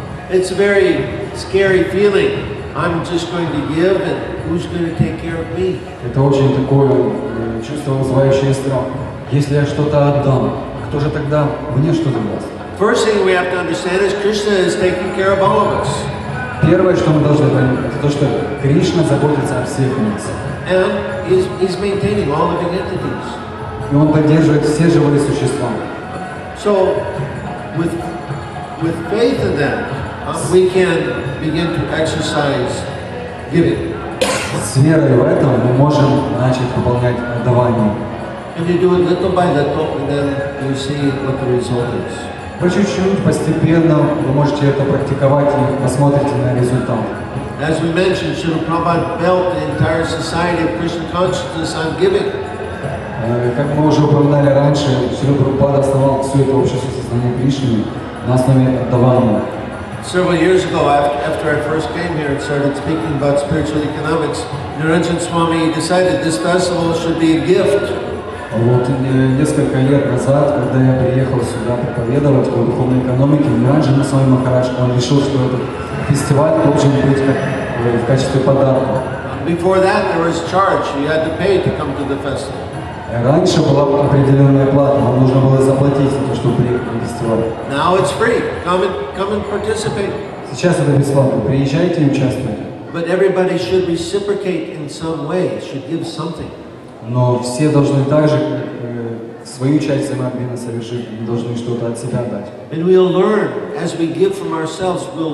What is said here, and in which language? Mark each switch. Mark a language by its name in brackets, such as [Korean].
[English] It's a very scary feeling. I'm just going to give, and who's going to take care of me? [Russian] Это очень такое чувство, вызывающее страх. Если я что-то отдам, кто же тогда мне что-то даст? [English] First thing we have to understand is Krishna is taking care of all of us. [Russian] Первое, что мы должны понять, это то, что Кришна заботится о всех нас. [English] And he's maintaining all living entities. [Russian] И Он поддерживает все живые существа. [English] So, with faith in that, we can begin to exercise giving. [Russian] С верой в это мы можем начать выполнять отдавание. [English] And you do it little by little, and then you see what the result is. [Russian] По чуть-чуть, постепенно вы можете это практиковать и посмотрите на результат. [English] As we mentioned, Srila Prabhupada built the entire society of Krishna consciousness on giving. [Russian] Как мы уже упоминали раньше, Шрила Прабхупада основал все это общество сознания Кришны на основе отдавания. [English] Several years ago, after I first came here and started speaking about spiritual economics, Niranjan Swami decided this festival should be a gift. [Russian] Вот несколько лет назад, когда я приехал сюда проповедовать о духовной экономике, Ниранджана Свами Махарадж, он решил, что этот фестиваль должен быть в качестве подарка. [English] Before that, there was charge. You had to pay to come to the festival. [Russian] Раньше была определенная плата, вам нужно было заплатить за то, чтобы приехать на фестиваль. [English] Now it's free. Come and participate. [Russian] Сейчас это бесплатно. Приезжайте и участвуйте. [English] But everybody should reciprocate in some way. Should give something. [Russian] Но все должны также свою часть взаимообмена совершить, они должны что-то от себя дать. [English] And we'll learn as we give from ourselves.